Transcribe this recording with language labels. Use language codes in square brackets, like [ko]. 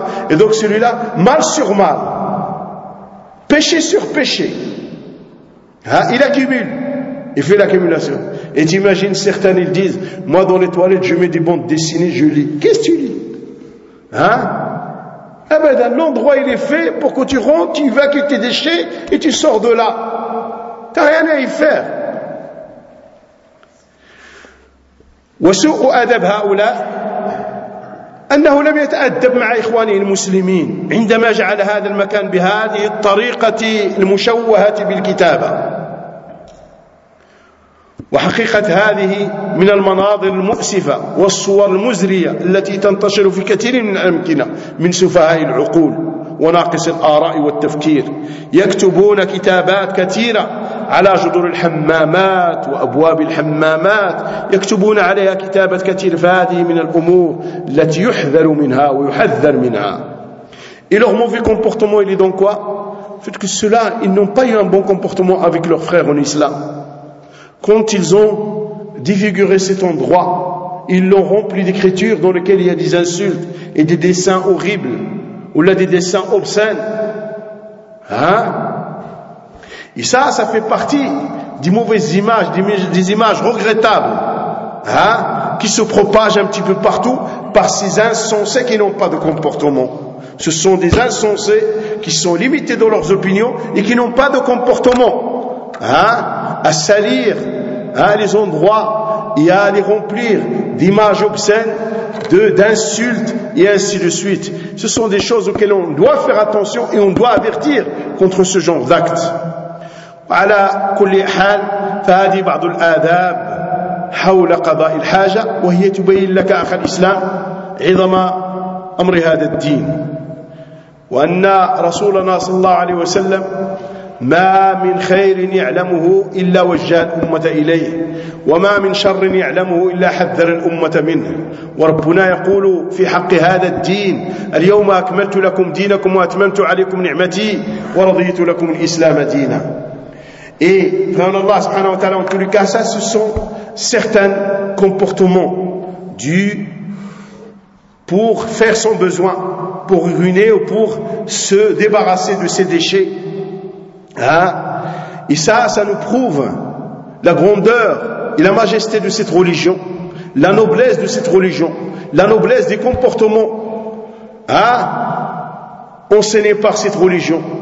[fr] Et donc celui-là, mal sur mal. Péché sur péché. Il accumule. Il fait l'accumulation. Et t'imagines, certains, ils disent, moi, dans les toilettes, je mets des bandes dessinées, je lis. Qu'est-ce que tu lis? Eh bien, dans l'endroit, il est fait pour que tu rentres, tu vas que tes déchets et tu sors de là. Tu n'as rien à y faire. [ar] وَسُوءُ أَدَبْ هَؤُلَاءِ أَنَّهُ لَمْ يَتَأَدَّبْ مَعَ إِخْوَانِهِ الْمُسْلِمِينَ عندما جعل هذا المكان بهذه الطريقة المشوهة بالكتابة. وحقيقة هذه من المناظر المؤسفة والصور المزرية التي تنتشر في كثير من الأمكنة من سفهاء العقول وناقص الآراء والتفكير يكتبون كتابات كثيرة على جدر الحمامات وأبواب الحمامات يكتبون عليها كتابة كثيرة فهذه من الأمور التي يحذر منها ويحذر منها [fr] Et leur mauvais comportement, il est dans quoi? Fait que ceux-là, ils n'ont pas eu un bon comportement avec leurs frères en islam. Quand ils ont défiguré cet endroit, ils l'ont rempli d'écritures dans lesquelles il y a des insultes et des dessins horribles, ou là des dessins obscènes. Hein? Et ça, ça fait partie des mauvaises images, des images regrettables, hein, qui se propagent un petit peu partout par ces insensés qui n'ont pas de comportement. Ce sont des insensés qui sont limités dans leurs opinions et qui n'ont pas de comportement, hein, à salir, hein, les endroits et à les remplir d'images obscènes, d'insultes et ainsi de suite. Ce sont des choses auxquelles on doit faire attention et on doit avertir contre ce genre d'actes. [ar] وعلى كل حال فهذه بعض الآداب حول قضاء الحاجة وهي تبين لك أخ الإسلام عظم أمر هذا الدين وأن رسولنا صلى الله عليه وسلم ما من خير يعلمه إلا وجه الأمة إليه وما من شر يعلمه إلا حذر الأمة منه وربنا يقول في حق هذا الدين اليوم أكملت لكم دينكم وأتممت عليكم نعمتي ورضيت لكم الإسلام دينا. [fr] Et Allah subhanahu wa ta'ala, en tous les cas, ça, ce sont certains comportements dus pour faire son besoin, pour ruiner ou pour se débarrasser de ses déchets. Hein? Et ça, ça nous prouve la grandeur et la majesté de cette religion, la noblesse de cette religion, la noblesse des comportements, hein, enseignés par cette religion.